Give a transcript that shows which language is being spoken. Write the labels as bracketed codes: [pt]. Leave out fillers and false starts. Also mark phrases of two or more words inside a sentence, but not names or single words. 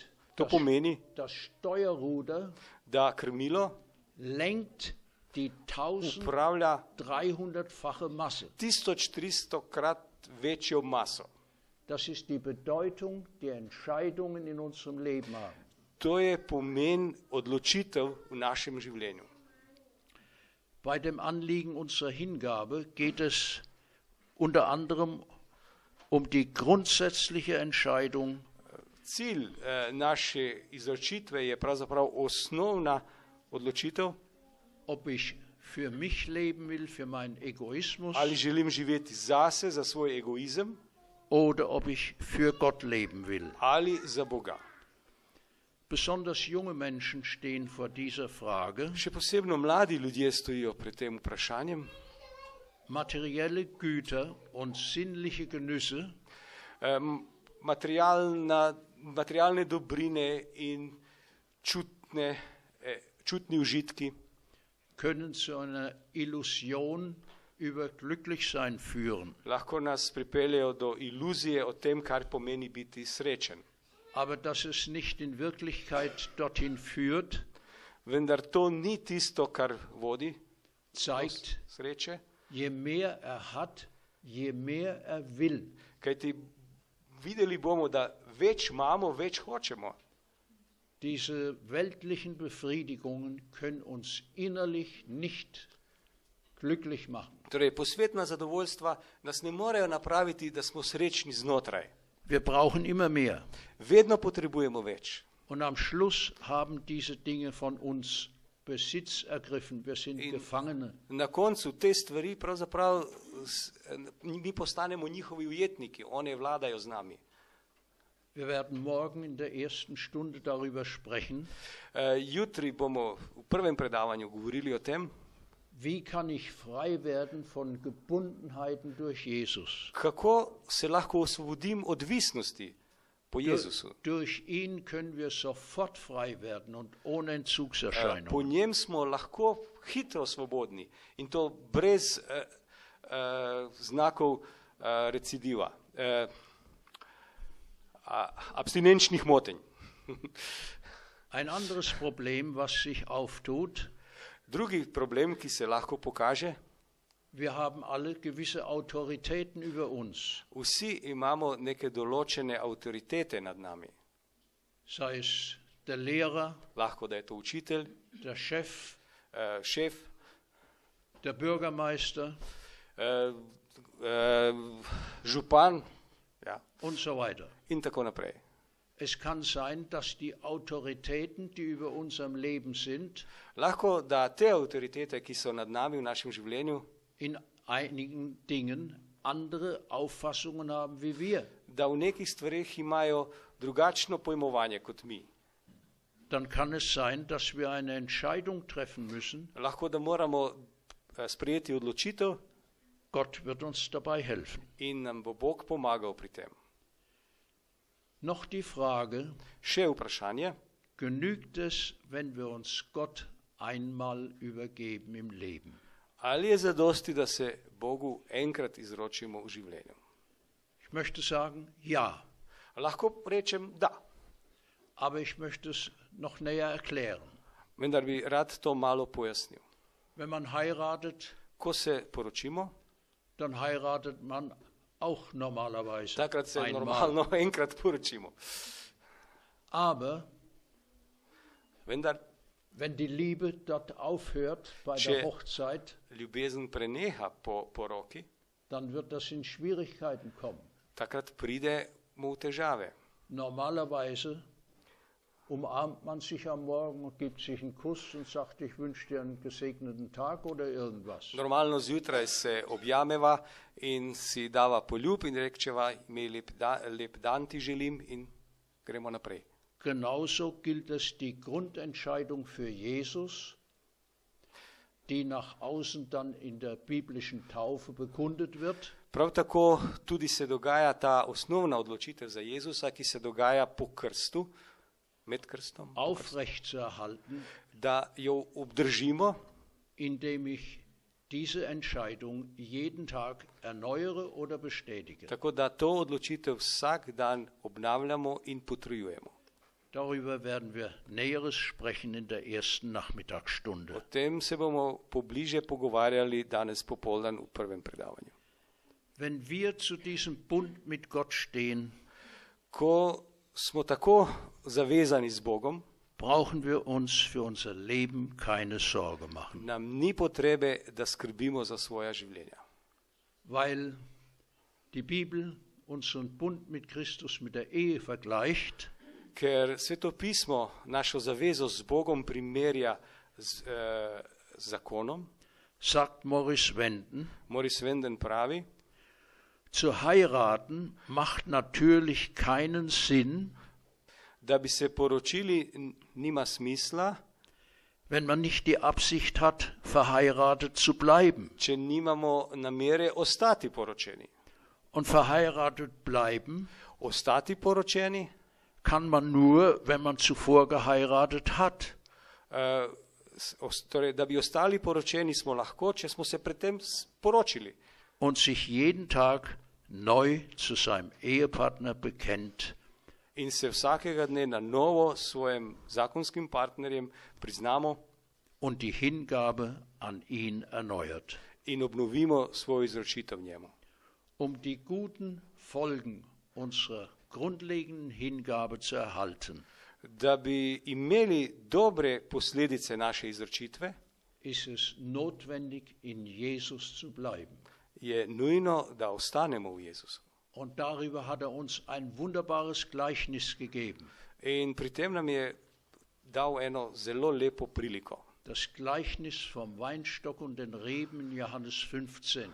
[sl] To pomeni, [de] das Steuerruder [sl] da krmilo [de] lenkt die [sl] upravlja [de] 1300-fache Masse. [sl] 1300-krat večjo maso. [de] Das ist die Bedeutung, die Entscheidungen in unserem Leben haben. [sl] To je pomen odločitev v našem življenju. [de] Bei dem Anliegen unserer Hingabe geht es unter anderem um die grundsätzliche Entscheidung, [sl] Cilj naše izročitve je pravzaprav osnovna odločitev, [de] ob ich für mich leben will, für meinen Egoismus, [sl] ali želim živeti zase, za svoj egoizem, [de] oder ob ich für Gott leben will. [sl] ali za Boga. [de] Besonders junge Menschen stehen vor dieser Frage. [sl] Še posebno mladi ljudje stojijo pred tem vprašanjem. [de] Materielle Güter und sinnliche Genüsse [sl] Materialne dobrine in čutni užitki [de] können zu einer Illusion über Glücklichsein führen. [sl] lahko nas pripeljejo do iluzije o tem, kar pomeni biti srečen. [de] Aber dass es nicht in Wirklichkeit dorthin führt, [sl] Vendar to ni tisto, kar vodi do [de] zeigt, [sl] sreče, [de] je mehr hat, je mehr will. [sl] kajti videli bomo, da več imamo, več hočemo. [de] Diese weltlichen Befriedigungen können uns innerlich nicht glücklich machen. [sl] Torej, posvetna zadovoljstva nas ne morejo napraviti, da smo srečni znotraj. [de] Wir brauchen immer mehr. [sl] Vedno potrebujemo več. [de] Und am Schluss haben diese Dinge von uns Besitz ergriffen. Wir sind Gefangene. [sl] Na koncu te stvari pravzaprav mi postanemo njihovi ujetniki, one vladajo z nami. [de] Wir werden morgen in der ersten Stunde darüber sprechen, [sl] Jutri bomo v prvem predavanju govorili o tem, [de] wie kann ich frei werden von Gebundenheiten durch Jesus. [sl] kako se lahko osvobodim odvisnosti po Jezusu. [de] Durch ihn können wir sofort frei werden und ohne [sl] Po [de] Entzugserscheinungen. [sl] njem smo lahko hitro svobodni in to brez znakov recidiva, abstinenčnih motenj. [de] Ein anderes Problem, was sich auftut, [sl] Drugi problem, ki se lahko pokaže, [de] wir haben alle gewisse Autoritäten über uns, [sl] vsi imamo neke določene avtoritete nad nami. [de] sei es der Lehrer, [sl] Lahko, da je to učitelj, [de] der Chef, [sl] šef, [de] der Bürgermeister [sl] župan, ja, [de] und so weiter. [sl] in tako naprej. [de] Es kann sein, dass die Autoritäten, die über unserem Leben sind, [sl] Lahko, da te avtoritete, ki so nad nami v našem življenju, [de] in einigen Dingen andere Auffassungen haben wie wir. [sl] da v nekih stvarih imajo drugačno pojmovanje kot mi. [de] Dann kann es sein, dass wir eine Entscheidung treffen müssen. [sl] Lahko, da moramo sprejeti odločitev [de] Gott wird uns dabei helfen. [sl] in nam bo Bog pomagal pri tem. [de] Noch die Frage, [sl] Še vprašanje, [de] genügt es, wenn wir uns Gott einmal übergeben im Leben? [sl] Ali je zadosti, da se Bogu enkrat izročimo v življenju? [de] Ich möchte sagen, ja, [sl] Lahko rečem da, [de] aber ich möchte es noch näher erklären. [sl] vendar bi rad to malo pojasnil. [de] Wenn man heiratet, [sl] Ko se poročimo, [de] dann heiratet man auch normalerweise [sl] takrat se [de] einmal. [sl] normalno enkrat poročimo. [de] Aber [sl] Vendar [de] wenn die Liebe dort aufhört bei [sl] Če- [de] der Hochzeit, [sl] ljubezen preneha po poroki, [de] dann wird das in Schwierigkeiten kommen. [sl] takrat pridemo v težave. [de] Normalerweise umarmt man sich am Morgen und gibt sich einen Kuss und sagt, ich wünsche dir einen gesegneten Tag oder irgendwas. [sl] Normalno zjutraj se objameva in si dava poljub in rekčeva, imej lep dan ti želim in gremo naprej. [de] Genauso gilt es die Grundentscheidung für Jesus, die nach außen dann in der biblischen Taufe bekundet wird. [sl] Prav tako tudi se dogaja ta osnovna odločitev za Jezusa, ki se dogaja po krstu, med krstom, [de] aufrechtzuerhalten, [sl] da jo obdržimo, [de] indem ich diese Entscheidung jeden Tag erneuere oder bestätige. [sl] tako da to odločitev vsak dan obnavljamo in potrjujemo. [de] Darüber werden wir Näheres sprechen in der ersten Nachmittagsstunde. [sl] O tem se bomo pobliže pogovarjali danes popoldan v prvem predavanju. [de] Wenn wir zu diesem Bund mit Gott stehen, [sl] Ko smo tako zavezani z Bogom, [de] brauchen wir uns für unser Leben keine Sorge machen, [sl] nam ni potrebe, da skrbimo za svoja življenja. [de] weil die Bibel unseren Bund mit Christus mit der Ehe vergleicht. [sl] Ker Sveto pismo našo zavezo z Bogom primerja z zakonom, [de] Sagt Morris Wenden, [sl] Morris Wenden pravi, [de] zu heiraten macht natürlich keinen Sinn, [sl] da bi se poročili nima smisla, [de] wenn man nicht die Absicht hat, verheiratet zu bleiben. [sl] če nimamo namere ostati poročeni. [de] Und verheiratet bleiben [sl] Ostati poročeni, [de] kann man nur, wenn man zuvor geheiratet hat. [sl] torej, da bi ostali poročeni smo lahko, če smo se predtem poročili. [de] Und sich jeden Tag neu zu seinem Ehepartner bekennt. [sl] In se vsakega dne na novo svojim zakonskim partnerjem priznamo [de] Und die Hingabe an ihn erneuert. [sl] in obnovimo svojo izročitev njemu. [de] Die guten Folgen unserer grundlegenden Hingabe zu erhalten, [sl] Da bi imeli dobre posledice naše izročitve, [de] ist es notwendig, in Jesus zu bleiben. [sl] je nujno, da ostanemo v Jezusu. [de] Und darüber hat uns ein wunderbares Gleichnis gegeben. [sl] In pri tem nam je dal eno zelo lepo priliko. [de] Das Gleichnis vom Weinstock und den Reben in Johannes 15.